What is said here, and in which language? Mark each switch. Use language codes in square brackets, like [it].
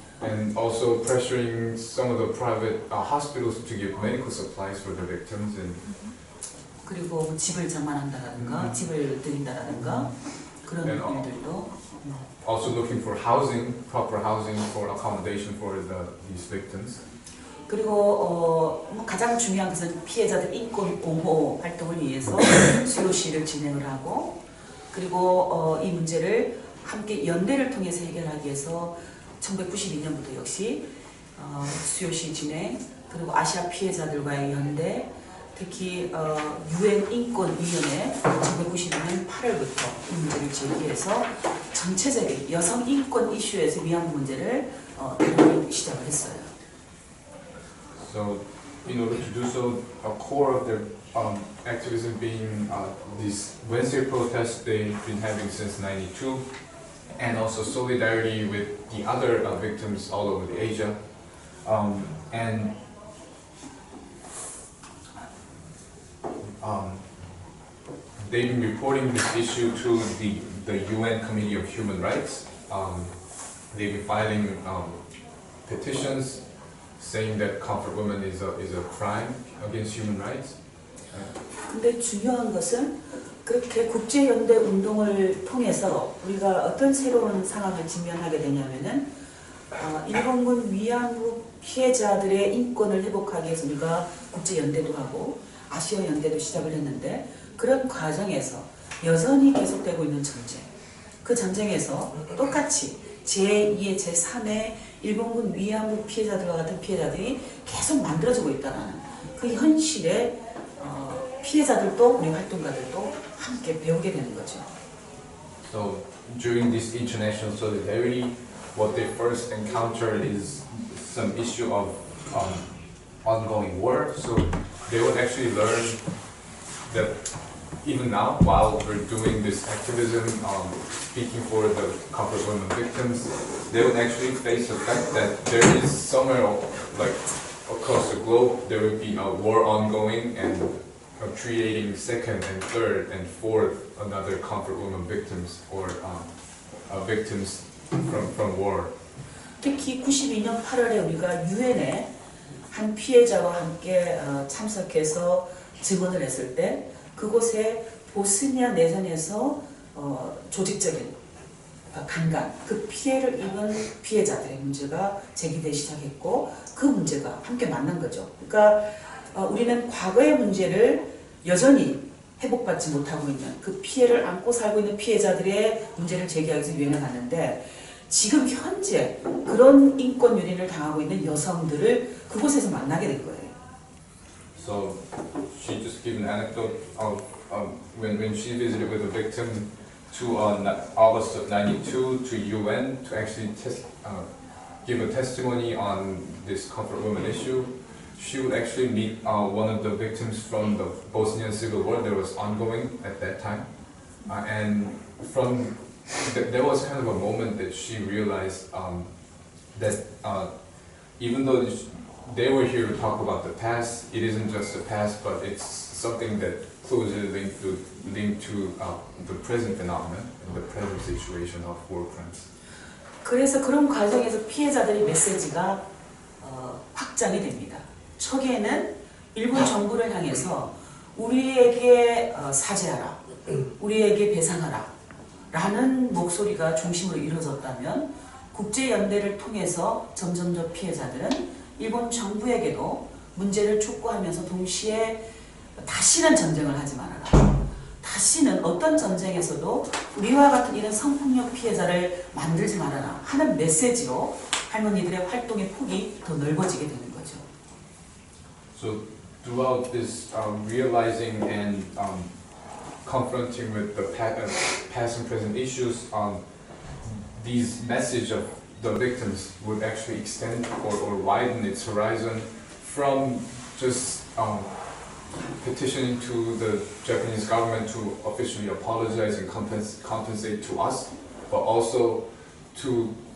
[en] And also pressuring some of the private hospitals to give medical supplies for the victims and [ko] 그리고 집을 장만한다라든가 집을 드린다라든가 그런 [en] And [ko] 일들도 [en] also looking for housing, proper housing for accommodation for these victims. [ko] 그리고 뭐 가장 중요한 것은 피해자들 인권 옹호 활동을 위해서 수요시를 진행을 하고 그리고 이 문제를 함께 연대를 통해서 해결하기 위해서 1992년부터 역시 수요시 진행 그리고 아시아 피해자들과의 연대 특히 UN 인권위원회 1992년 8월부터 이 문제를 제기해서 전체적인 여성 인권 이슈에서 위안부 문제를 다루기 시작을 했어요. [en] So, in order to do so, a core of their activism being these Wednesday protests they've been having since '92, and also solidarity with the other victims all over Asia, and they've been reporting this issue to the UN Committee of Human Rights. They've been filing petitions saying that comfort women is a crime against human rights. [ko] 근데 중요한 것은 그렇게 국제연대 운동을 통해서 우리가 어떤 새로운 상황을 직면하게 되냐면은 일본군 위안부 피해자들의 인권을 회복하기 위해서 우리가 국제연대도 하고 아시아 연대도 시작을 했는데 그런 과정에서 여전히 계속되고 있는 전쟁 그 전쟁에서 똑같이 제2의 제3의 일본군 위안부 피해자들과 같은 피해자들이 계속 만들어지고 있다는 그 현실에 피해자들도 우리 활동가들도 함께 배우게 되는 거죠. [en] So during this international solidarity, what they first encountered is some issue of ongoing war. So they would actually learn that even now, while we're doing this activism, speaking for the comfort women victims, they would actually face the fact that there is somewhere, like across the globe, there would be a war ongoing and creating second and third and fourth another comfort women victims or victims from war. [ko] 특히 92년 8월에 우리가 유엔에 한 피해자와 함께 참석해서 증언을 했을 때 그곳에 보스니아 내전에서 조직적인 강간, 그 피해를 입은 피해자들의 문제가 제기되기 시작했고 그 문제가 함께 만난 거죠. 그러니까 우리는 과거의 문제를 여전히 회복받지 못하고 있는 그 피해를 안고 살고 있는 피해자들의 문제를 제기하기 위해서 유엔에 갔는데 지금 현재 그런 인권 유린을 당하고 있는 여성들을 그곳에서 만나게 된 거예요. [en] So she just gave an anecdote of when she visited with a victim to August of '92 to UN to actually give a testimony on this comfort women issue. She would actually meet one of the victims from the Bosnian civil war that was ongoing at that time. And from there was kind of a moment that she realized that even though they were here to talk about the past, it isn't just the past, but it's something that closely linked to the present phenomenon and the present situation of war crimes. [ko] 그래서 그런 과정에서 피해자들의 메시지가 확장이 됩니다. 초기에는 일본 정부를 향해서 우리에게 사죄하라, 우리에게 배상하라 라는 목소리가 중심으로 이루어졌다면 국제연대를 통해서 점점 더 피해자들은 일본 정부에게도 문제를 촉구하면서 동시에 다시는 전쟁을 하지 말아라. 다시는 어떤 전쟁에서도 우리와 같은 이런 성폭력 피해자를 만들지 말아라 하는 메시지로 할머니들의 활동의 폭이 더 넓어지게 되는 거죠. [en] So throughout this realizing and confronting with the past and present issues, these message of the victims would actually extend or widen its horizon from just petitioning to the Japanese government to officially apologize and compensate to us, but also to